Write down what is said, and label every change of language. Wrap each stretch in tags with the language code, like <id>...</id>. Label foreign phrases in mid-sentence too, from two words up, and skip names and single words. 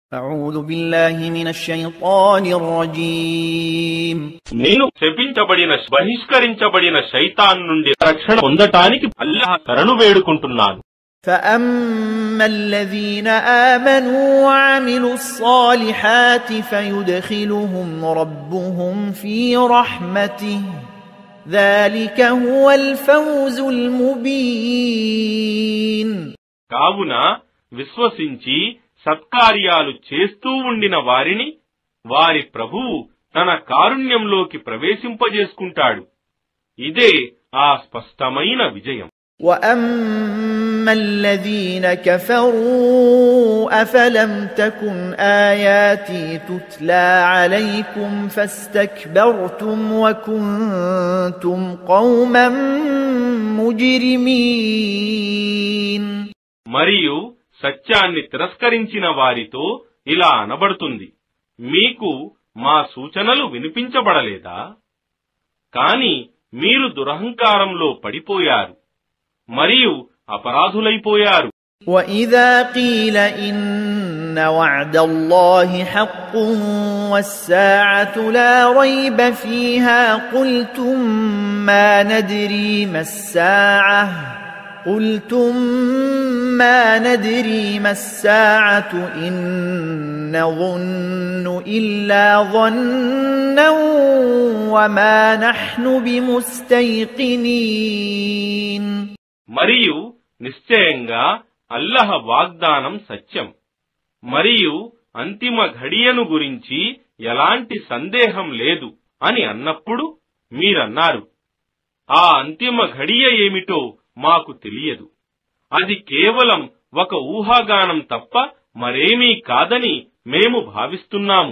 <ar>أعوذ بالله من الشيطان الرجيم</ar> <te>నేను శపించబడిన బహిష్కరించబడిన శైతాన్ నుండి రక్షణ పొందటానికి అల్లాహ్ శరణు వేడుకుంటున్నాను.</te> <ar>فأما الذين آمنوا وعملوا الصالحات فيدخلهم ربهم في رحمته ذلك هو الفوز المبين.</ar> <te>కావున విశ్వసించి సత్కార్యాలు చేస్తూ ఉండిన వారిని వారి ప్రభువు తన కారుణ్యంలోకి ప్రవేశింపజేసుకుంటాడు. ఇదే ఆ స్పష్టమైన విజయం.</te> <ar>وَأَمَّا الَّذِينَ كَفَرُوا أَفَلَمْ تَكُنْ آيَاتِي تُتْلَى عَلَيْكُمْ فَاسْتَكْبَرْتُمْ وَكُنْتُمْ قَوْمًا مُجْرِمِينَ.</ar> <te>మరియు సత్యాన్ని తిరస్కరించిన వారితో ఇలా అనబడుతుంది, మీకు మా సూచనలు వినిపించబడలేదా? కాని మీరు దురహంకారంలో పడిపోయారు మరియు అపరాధులైపోయారు.</te> <ar>وَإِذَا قِيلَ إِنَّ وَعْدَ اللَّهِ حَقٌّ وَالسَّاعَةُ لَا رَيْبَ فِيهَا قُلْتُم مَّا نَدْرِي مَا السَّاعَةُ إِن نَّظُنُّ إِلَّا ظَنًّا وَمَا نَحْنُ بِمُسْتَيْقِنِينَ.</ar> <te>మరియు నిశ్చయంగా అల్లహ వాగ్దానం సత్యం, మరియు అంతిమ ఘడియను గురించి ఎలాంటి సందేహం లేదు అని అన్నప్పుడు మీరన్నారు, ఆ అంతిమ ఘడియ ఏమిటో మాకు తెలియదు, అది కేవలం ఒక ఊహాగానం తప్ప మరేమీ కాదని మేము భావిస్తున్నాము.</te>